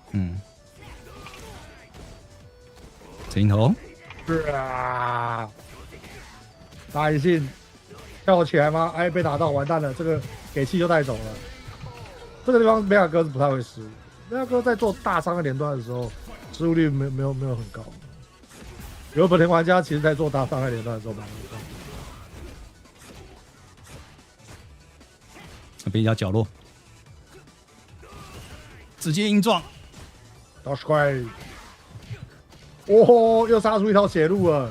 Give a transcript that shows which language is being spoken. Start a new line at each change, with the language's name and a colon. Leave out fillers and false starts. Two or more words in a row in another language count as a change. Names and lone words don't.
Chinese: 嗯。鏡頭，大一信跳起來嗎？哎，被打到，完蛋了，這個給氣就帶走了。這個地方梅亞哥是不太會失誤，梅亞哥在做大傷害連段的時候，失誤率沒有很高， 有本田玩家其实在做大伤害连段的时候蛮容易比较角落，直接硬撞，倒是快！哦，又杀出一条血路了，